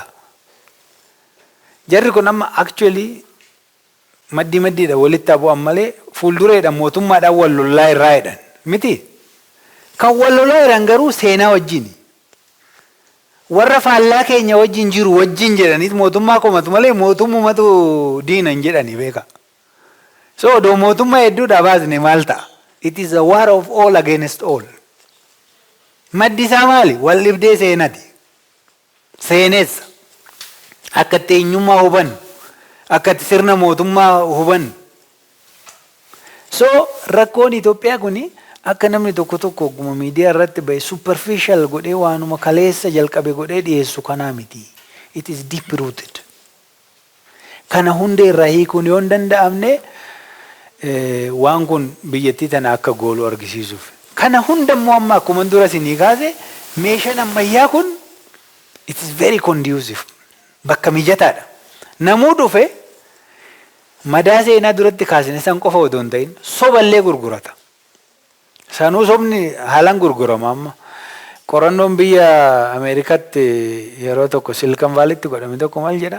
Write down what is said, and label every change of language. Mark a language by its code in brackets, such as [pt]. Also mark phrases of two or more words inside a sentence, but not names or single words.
[om] Jarri kun amma actually maddiidha walitti bu'an malee fuuldureedhaan mootummaadhaan wal lolaa irraa jedhan miti. Kan wal lolaa jiran garuu seenaa wajjini. Warra faallaa keenya wajjin jiru wajjin jedhaniit mootummaa komatu malee mootummatu diina hin jedhani beeka. So odoo mootummaa hedduudha baasne maal ta'a? [en] It is a war of all against all. [om] Maddi isaa maali? Wal dhibdee seenati. Seenessa. Akka itti eenyummaa hubannu. Akka itti sirna mootummaa hubannu. So rakkoon Itoophiyaa kuni akka namni tokko ogguma miidiyaa irratti bahe superficial godhee waanuma kaleessa jalqabe godhee dhiyeessu kanaa miti. [en] It is deep rooted. [om] Kana hundee irraa hiikuun yoo hin danda'amne waan kun biyyattii tana akka goolu argisiisuuf. Kana hundammoo amma akkuma dura isinii kaase meeshaan ammayyaa kun [en] it is very conducive. [om] Bakka mijataadha. Namuu dhufe madaa seenaa duratti kaasne san qofa odoo hin ta'in soballee gurgurata. Sanuu sobni haalaan gurgurama amma. Qorannoon biyya Ameerikaatti yeroo tokko Silicon Valleytti godhame tokko maal jedha?